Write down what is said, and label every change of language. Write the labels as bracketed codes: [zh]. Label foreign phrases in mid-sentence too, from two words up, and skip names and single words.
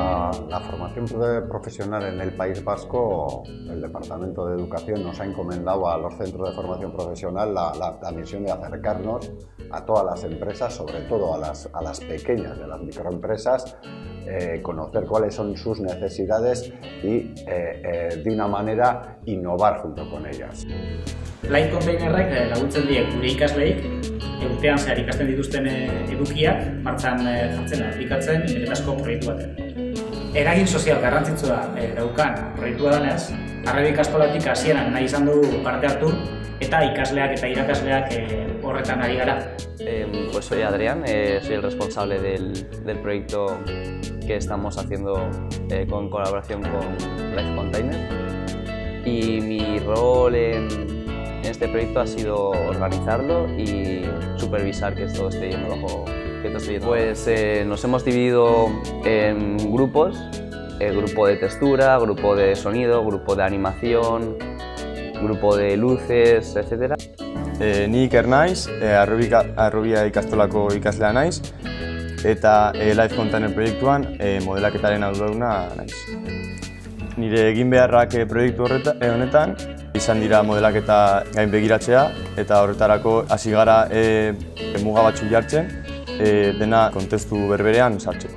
[es] la formación profesional en el País Vasco, el Departamento de Educación nos ha encomendado a los centros de formación profesional la misión de acercarnos a todas las empresas, sobre todo a las pequeñas de las microempresas, conocer cuáles son sus necesidades y de una manera innovar junto con ellas. [eu] Line Containerrek laguntzen die gure ikasleek urtean zehar ikasten dituzten edukiak martxan jartzen, aplikatzen benetako proiektu baten. Eragin sozial garrantzitsua daukan proiektua denez, Arrebe ikastolatik hasieran nahi izan dugu parte hartu eta ikasleak eta irakasleak horretan ari gara. [es] Pues soy Adrián, soy el responsable del proyecto que estamos haciendo con colaboración con Life Container, y mi rol en este proyecto ha sido organizarlo y supervisar que esto esté yendo bajo. Pues nos hemos dividido en grupos, grupo de textura, grupo de sonido, grupo de animación, grupo de luces, etc. [eu] Ni Iker naiz, Arrobia ikastolako ikaslea naiz, eta Life Container proiektuan modelaketaren arduraduna naiz. Nire egin beharrak proiektu honetan izan dira modelaketa gain begiratzea, eta horretarako hasi gara muga batzuk jartzen, dena kontestu berberean sartzen.